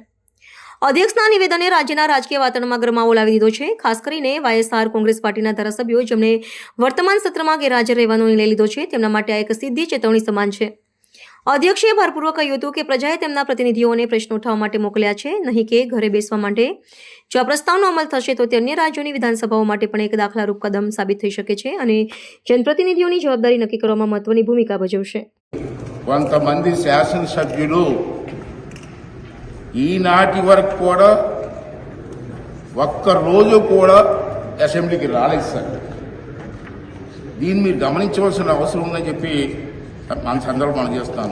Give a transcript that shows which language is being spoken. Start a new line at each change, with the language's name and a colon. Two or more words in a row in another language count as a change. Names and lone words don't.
Gujarati: અધ્યક્ષના નિવેદને રાજ્યના રાજકીય વાતાવરણમાં ગરમાવો લાવી દીધો છે, ખાસ કરીને વાયએસઆર કોંગ્રેસ પાર્ટીના ધારાસભ્યો જેમણે વર્તમાન સત્રમાં ગેરહાજર રહેવાનો નિર્ણય લીધો છે તેમના માટે આ એક સીધી ચેતવણી સમાન છે। અધ્યક્ષે ભારપૂર્વક કહ્યું હતું કે પ્રજાએ તેમના પ્રતિનિધિઓને પ્રશ્નો ઉઠાવવા માટે મોકલ્યા છે, નહીં કે ઘરે બેસવા માટે। જો આ પ્રસ્તાવનો અમલ થશે તો તે અન્ય રાજ્યોની વિધાનસભાઓ માટે પણ એક દાખલારૂપ કદમ સાબિત થઈ શકે છે અને જનપ્રતિનિધિઓની જવાબદારી નક્કી કરવામાં મહત્વની ભૂમિકા ભજવશે।
Telugu: కొంతమంది శాసనసభ్యులు ఈనాటి వరకు కూడా ఒక్కరోజు కూడా అసెంబ్లీకి రాలేదు సార్। దీన్ని మీరు గమనించవలసిన అవసరం ఉందని చెప్పి మన సందర్భం చేస్తాను।